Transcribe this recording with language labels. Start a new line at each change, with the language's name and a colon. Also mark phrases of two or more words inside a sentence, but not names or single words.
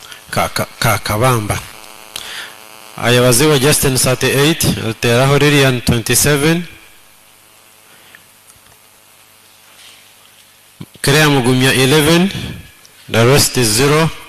English: Kakabamba. Ayabaziwa Justin 38, Ruteraho Lilian 27, Krea Mugumya 11, the rest is 0.